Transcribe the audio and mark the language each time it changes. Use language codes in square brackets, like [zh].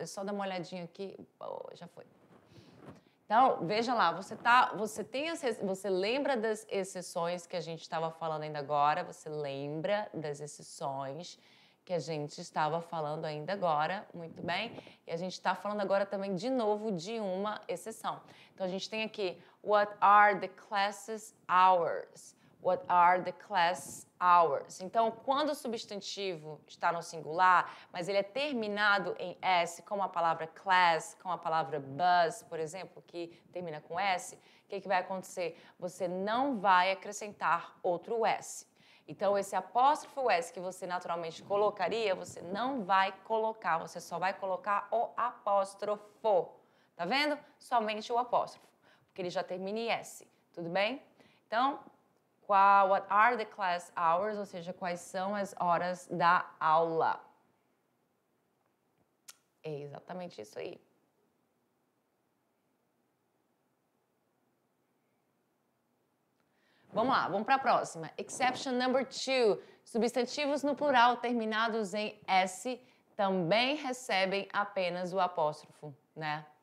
[pt] Deixa eu só dar uma olhadinha aqui. Oh, já foi. Então, veja lá, você lembra das exceções que a gente estava falando ainda agora? Você lembra das exceções que a gente estava falando ainda agora, muito bem? E a gente está falando agora também, de novo, de uma exceção. Então, a gente tem aqui, [en] what are the classes hours? What are the class hours? [pt] Então, quando o substantivo está no singular, mas ele é terminado em S, como a palavra class, com a palavra bus, por exemplo, que termina com S, o que vai acontecer? Você não vai acrescentar outro S. Então, esse apóstrofo S que você naturalmente colocaria, você não vai colocar, você só vai colocar o apóstrofo. Tá vendo? Somente o apóstrofo, porque ele já termina em S. Tudo bem? Então, [en] what are the class hours? [pt] Ou seja, quais são as horas da aula? É exatamente isso aí. Vamos lá, vamos para a próxima. [en] Exception number two. [pt] Substantivos no plural terminados em S também recebem apenas o apóstrofo, né?